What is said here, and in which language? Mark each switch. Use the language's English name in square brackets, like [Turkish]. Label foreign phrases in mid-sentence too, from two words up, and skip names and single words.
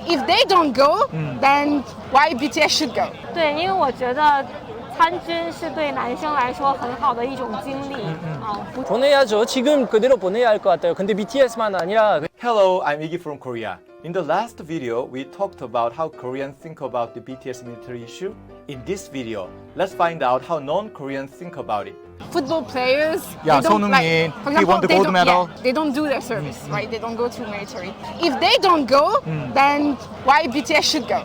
[English] If they don't go, then why BTS should go? [Chinese] 对，因为我觉得参军是对男生来说很好的一种经历不 [Korean] 보내야죠. 지금 그대로 보내야 할 것 같아요. 근데 BTS만 아니라 [English] Hello, I'm Iggy from Korea. In the last video, we talked about how Koreans think about the BTS military issue. In this video, let's find out how non-Koreans think about it. Football players, Yeah, they don't, Sonheung-min, for he example, won the they gold don't- medal. yeah, they don't do their service, right? They don't go to military. If they don't go, then why BTS should go?